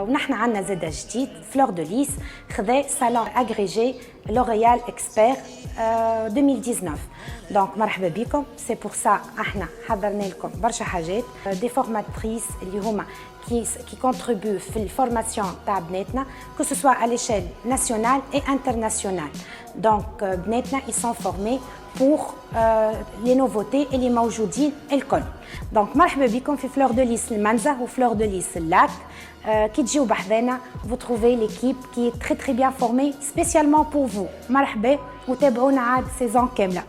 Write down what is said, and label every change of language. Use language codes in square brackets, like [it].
[ar] ونحن عندنا زادة جديد فلور دو ليس خذا صالون أغريجي لوريال إكسبير 2019. دونك مرحبا بكم. سي بور سا احنا حضرنا لكم برشا حاجات دي فورماتريس اللي هما [fr] qui contribuent [ar] في الفورماسيون تاع بناتنا [fr] que ce soit à l'échelle nationale et internationale. Donc [ar] بناتنا [fr] ils sont formés pour les nouveautés et les [ar] موجودين الكل. Donc مرحبا بكم في فلور دو ليس المنزه وفلور دو ليس اللاك. كي تجيو بحذانا [fr] vous trouvez l'équipe qui est très très bien formée spécialement pour vous. [ar] مرحبا وتابعونا عاد سيزون كامله.